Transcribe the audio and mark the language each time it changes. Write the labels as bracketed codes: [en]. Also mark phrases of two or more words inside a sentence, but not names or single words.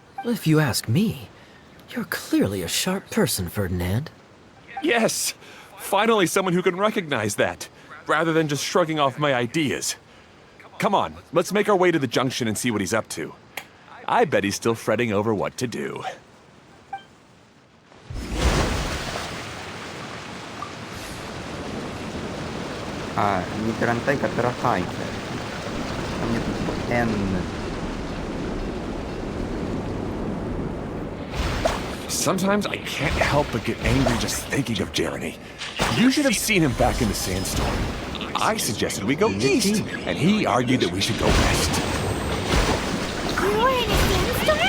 [en] If you ask me, you're clearly a sharp person, Ferdinand. Yes, finally someone who can recognize that, rather than just shrugging off my ideas. Come on, let's make our way to the junction and see what he's up to. I bet he's still fretting over what to do. [be] Не тарантайка, таратайка. А мне тут N. [en] Sometimes I can't help but get angry just thinking of Jeremy. You should have seen him back in the sandstorm. I suggested we go east, and he argued that we should go west. You were in a sandstorm?